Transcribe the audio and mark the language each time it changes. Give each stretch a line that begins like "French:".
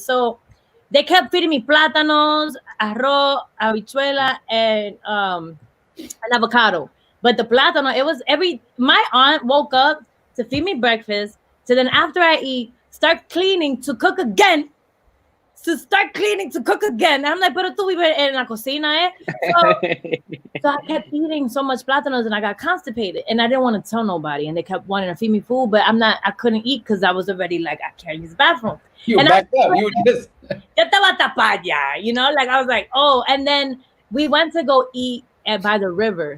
English: So they kept feeding me plátanos, arroz, habichuela, and an avocado. But the plátano, it was my aunt woke up to feed me breakfast. So then after I eat, start cleaning to cook again. to start cleaning, to cook again. I'm like,
Spanish: pero tú vives en la cocina, eh?
English: So I kept eating so much plátanos and I got constipated and I didn't want to tell nobody and they kept wanting to feed me food, but I couldn't eat because I was already like, I can't use the bathroom. You backed up. You were just... You know, like I was like, oh, and then we went to go eat by the river.